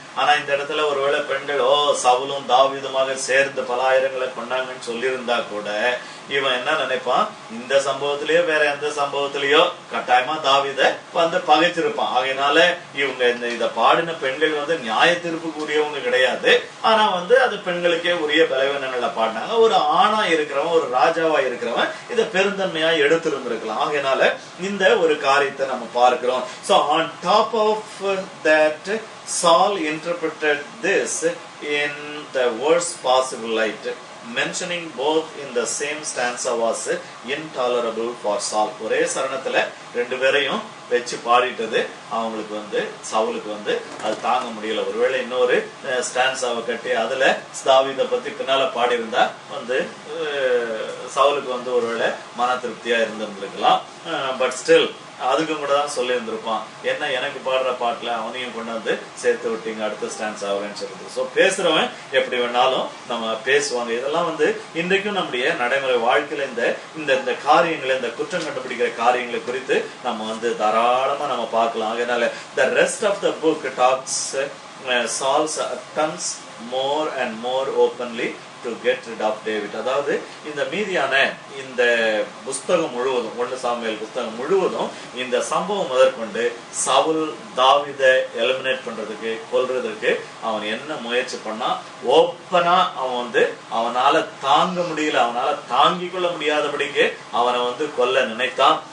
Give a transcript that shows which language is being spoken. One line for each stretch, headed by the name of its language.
Tamil: ஆனா இந்த இடத்துல ஒருவேளை பெண்கள் சவுலும் தாவீதுமாக சேர்ந்து பல ஆயிரங்களை கொண்டாங்கன்னு சொல்லியிருந்தா கூட இவன் என்ன நினைப்பான், இந்த சம்பவத்திலேயோ வேற எந்த சம்பவத்திலேயோ கட்டாயமா தாவீத வந்து பகைச்சிருப்பான். ஆகையினால இவங்க இத பாடின பெண்கள் வந்து நியாய தீர்ப்புக்கு உரியவங்க கிடையாது. ஆனா வந்து அது பெண்களுக்கே உரிய பலவீனங்களை பாடினாங்க. ஒரு ஆணா இருக்கிறவன், ஒரு ராஜாவா இருக்கிறவன் இதை பெருந்தன்மையா எடுத்திருந்திருக்கலாம். ஆகையினால இந்த ஒரு காரியத்தை நம்ம பார்க்கிறோம்.
English: So on top of that, Saul interpreted this in the worst possible light. Mentioning both in the same stanza was intolerable for Saul.
Tamil: ஒரே சரணத்துல ரெண்டு பேரையும் வச்சு பாடிட்டது அவங்களுக்கு வந்து சவுலுக்கு வந்து அது தாங்க முடியல. ஒருவேளை இன்னொரு ஸ்டான்ஸாவை கட்டி அதுல தாவீதை பத்தி பின்னால பாடி இருந்தா வந்து சவுலுக்கு வந்து ஒருவேளை மன திருப்தியா இருந்திருந்திருக்கலாம்.
English: but still
Tamil: அதுக்கும் கூட தான் சொல்லி இருந்திருப்பான், என்ன எனக்கு பாடுற பாட்டுல அவனையும் கொண்டு வந்து சேர்த்து விட்டீங்க அடுத்த ஸ்டான்ஸ் ஆகுறேன்னு சொல்றது. ஸோ பேசுறவன் எப்படி வேணாலும் நம்ம பேசுவாங்க. இதெல்லாம் வந்து இன்றைக்கும் நம்முடைய நடைமுறை வாழ்க்கையில இந்த காரியங்களை, இந்த குற்றம் கண்டுபிடிக்கிற காரியங்களை குறித்து நம்ம வந்து தாராளமா நம்ம பார்க்கலாம். அதனால
English: the rest of the book talks Saul's attempts more and more openly to get rid of David.
Tamil: அதாவது இந்த மீதியான இந்த புஸ்தகம் முழுவதும், 1 சாமுவேல் புஸ்தகம் முழுவதும் இந்த சம்பவம் முதற்கொண்டு சவுல் தாவீதை எலிமினேட் பண்றதுக்கு, கொல்றதுக்கு அவன் என்ன முயற்சி பண்ணா, ஓப்பனா அவன் வந்து அவனால தாங்க முடியல, அவனால தாங்கிக் கொள்ள முடியாதபடிக்கு அவனை வந்து கொல்ல நினைத்தான்.